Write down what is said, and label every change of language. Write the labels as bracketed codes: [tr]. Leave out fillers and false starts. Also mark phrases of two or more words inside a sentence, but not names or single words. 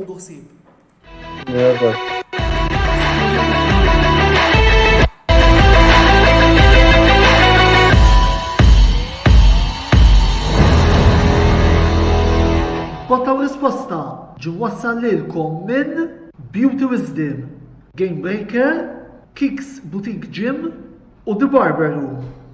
[mt] u ħsieb. Botta u risposta ġim wassal lilkom minn Beauty Wisdom, Game Breaker, Kicks Boutique Gym u The Barber Room.